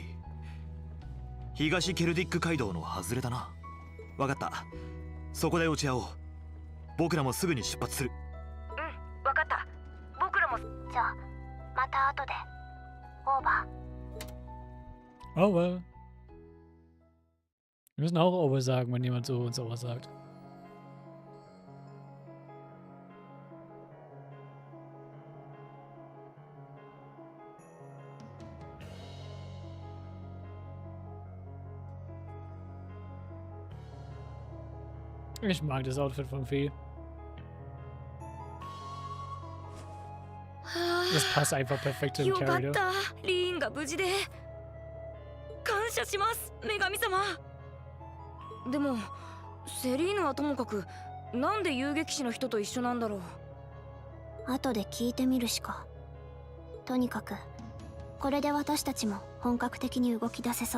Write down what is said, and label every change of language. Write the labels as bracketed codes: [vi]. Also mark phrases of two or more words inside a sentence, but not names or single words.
[ja] 東ケルディック街道の外れだな。わかった。そこで落ち合おう。僕らもすぐに出発する。うん、わかった。僕らも。じゃあまた後で。オーバー。 Over. [de] Wir müssen auch Over sagen, wenn jemand so uns Over sagt. Ich mag das Outfit von Fee. Das passt einfach perfekt zum Charakter. [ja] よかった。リーンが無事で。感謝します、女神様。でもセリーヌはともかくなんで遊撃士の人と一緒なんだろう。後で聞いてみるしか。とにかくこれで私たちも本格的に動き出せそう。